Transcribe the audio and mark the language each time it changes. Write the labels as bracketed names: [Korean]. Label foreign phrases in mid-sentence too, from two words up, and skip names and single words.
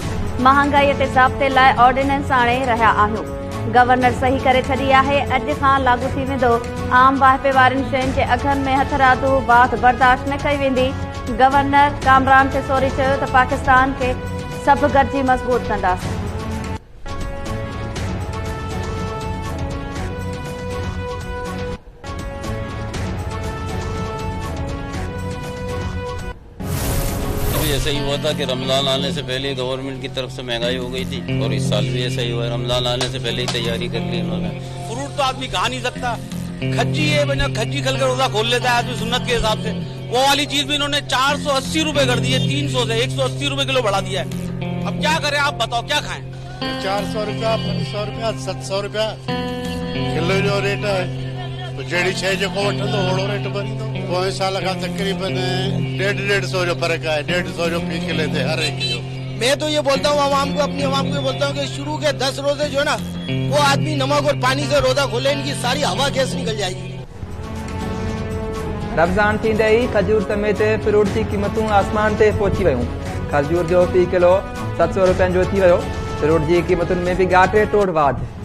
[Sindhi] महांगाईअ ते ज़ाब्ते लाइ ऑर्डिनेंस आणे रहिया आहियूं। गवर्नर सही करे छॾी आहे। अॼु खां लागू थी वेंदो। आम वाहिपे वारनि शयुनि जे अघनि में हथरादू बात बर्दाश्त न कई वेंदी। गवर्नर कामरान टसूरी चयो त पाकिस्तान खे सभु गॾिजी मज़बूत कंदासीं। [Urdu] ایسا ہی ہوا تھا کہ رمضان آنے سے پہلے گورنمنٹ کی طرف سے مہنگائی ہو گئی تھی اور اس سال بھی ایسا ہی ہوا ہے. رمضان آنے سے پہلے ہی تیاری کر لی انہوں نے. فروٹ تو آدمی کھا نہیں سکتا، کھجی ہے بنا کھجی کھل کر روزہ کھول لیتا ہے آدمی سنت کے حساب سے. وہ والی چیز بھی انہوں نے 480 روپے کر دی ہے، 300 سے 180 روپے کلو بڑھا دیا ہے. اب کیا کریں آپ بتاؤ، کیا کھائیں? 400 روپیہ، 500 روپیہ، 700 روپیہ کلو جو ریٹ ہے. [Sindhi] तो जड़ी शइ जेको वठंदो ओड़ो रेट भरींदो। पोएं साल खां तकरीबन 150 जो फर्क है, 150 जो फी किले थे हर एक जो। [Urdu] میں تو یہ بولتا ہوں عوام کو، اپنی عوام کو یہ بولتا ہوں کہ شروع کے 10 روزے جو ہے نا، وہ آدمی نمک اور پانی سے روزہ کھولے، ان کی ساری ہوا گیس نکل جائے گی. [Sindhi] रमज़ान थींदे ई खजूर समेत फ्रूट जी क़ीमतूं आसमान ते पहुची वियूं। खजूर जो फ़ी किलो 700 रुपयनि जो थी वियो। फ्रूट जी क़ीमतुनि में बि ॻाटे टोड़ वाध।